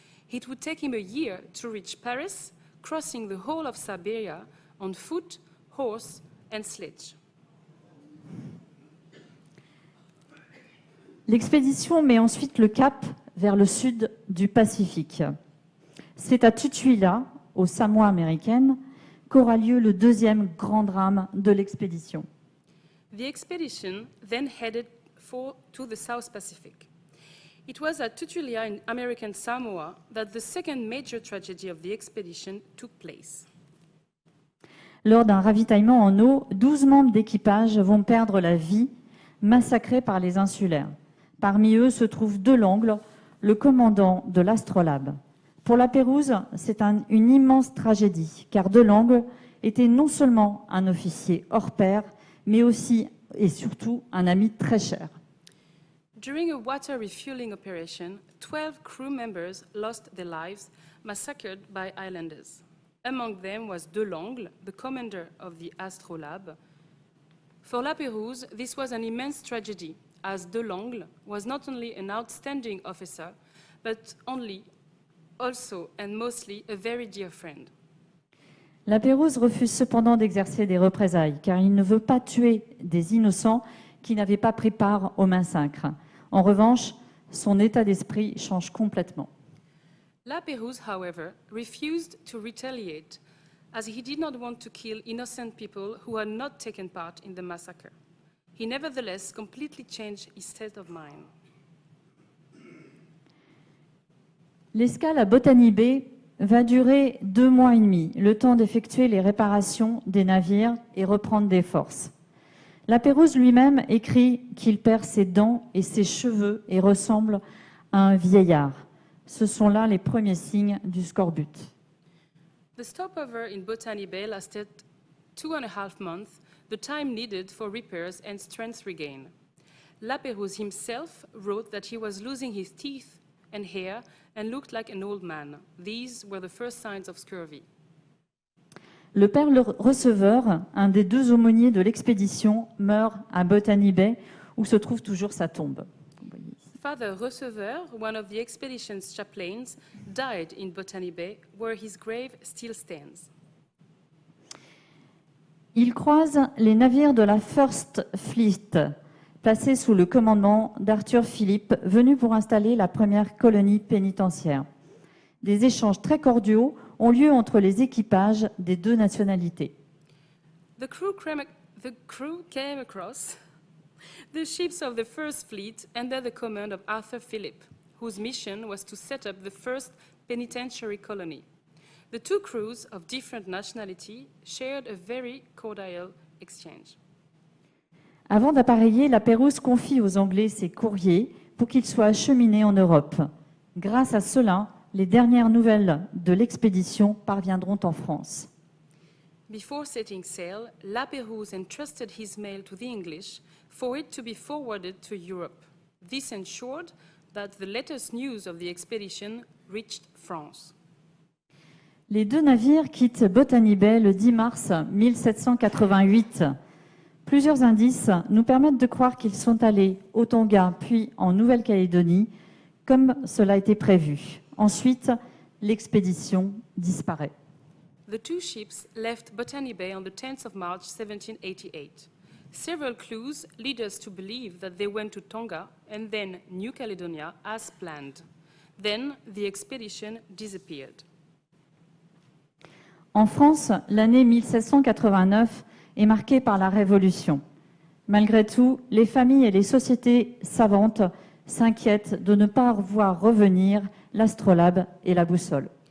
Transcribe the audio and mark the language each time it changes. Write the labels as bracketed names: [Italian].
[English] It would take him a year to reach Paris, crossing the whole of Siberia on foot, horse, and sledge. [French] L'expédition met ensuite le cap vers le sud du Pacifique. C'est à Tutuila, aux Samoa américaines, qu'aura lieu le 2e grand drame de l'expédition. [English] The expedition then headed to the South Pacific. It was at Tutuila in American Samoa that the second major tragedy of the expedition took place. [French] Lors d'un ravitaillement en eau, 12 membres d'équipage vont perdre la vie, massacrés par les insulaires. Parmi eux se trouve De Langle, le commandant de l'Astrolabe. Pour la Pérouse, c'est une immense tragédie, car De Langle était non seulement un officier hors pair, mais aussi et surtout un ami très cher. [English] During a water refueling operation, 12 crew members lost their lives, massacred by islanders. Among them was De Langle, the commander of the Astrolabe. For La Pérouse, this was an immense tragedy, as De Langle was not only an outstanding officer, but also and mostly a very dear friend. [French] La Pérouse refuse cependant d'exercer des représailles, car il ne veut pas tuer des innocents qui n'avaient pas pris part au massacre. En revanche, son état d'esprit change complètement. [English] La Pérouse, however, refused to retaliate, as he did not want to kill innocent people who had not taken part in the massacre. He nevertheless completely changed his state of mind. [French] L'escale à Botany Bay va durer 2 mois et demi, le temps d'effectuer les réparations des navires et reprendre des forces. La Pérouse lui-même écrit qu'il perd ses dents et ses cheveux et ressemble à un vieillard. Ce sont là les premiers signes du scorbut. [English] The stopover in Botany Bay lasted 2.5 months, the time needed for repairs and strength regain. Lapérouse himself wrote that he was losing his teeth and hair and looked like an old man. These were the first signs of scurvy. [French] Le père receveur, un des deux aumôniers de l'expédition, meurt à Botany Bay, où se trouve toujours sa tombe. [English] Father Receveur, one of the expedition's chaplains, died in Botany Bay, where his grave still stands. [French] Il croise les navires de la First Fleet, placés sous le commandement d'Arthur Phillip, venu pour installer la première colonie pénitentiaire. Des échanges très cordiaux ont lieu entre les équipages des deux nationalités. [English] The crew came across the ships of the First Fleet under the command of Arthur Phillip, whose mission was to set up the first penitentiary colony. The two crews of different nationality shared a very cordial exchange. [French] Avant d'appareiller, Lapérouse confie aux Anglais ses courriers pour qu'ils soient acheminés en Europe. Grâce à cela, les dernières nouvelles de l'expédition parviendront en France. [English] Before setting sail, Lapérouse entrusted his mail to the English for it to be forwarded to Europe. This ensured that the latest news of the expedition reached France. [French] Les deux navires quittent Botany Bay le 10 mars 1788. Plusieurs indices nous permettent de croire qu'ils sont allés au Tonga puis en Nouvelle-Calédonie, comme cela a été prévu. Ensuite, l'expédition disparaît. [English] The two ships left Botany Bay on the 10th of March 1788. Several clues lead us to believe that they went to Tonga and then New Caledonia as planned. Then the expedition disappeared. [French] En France, l'année 1789 est marquée par la Révolution. Malgré tout, les familles et les sociétés savantes s'inquiètent de ne pas voir revenir l'astrolabe et la boussole.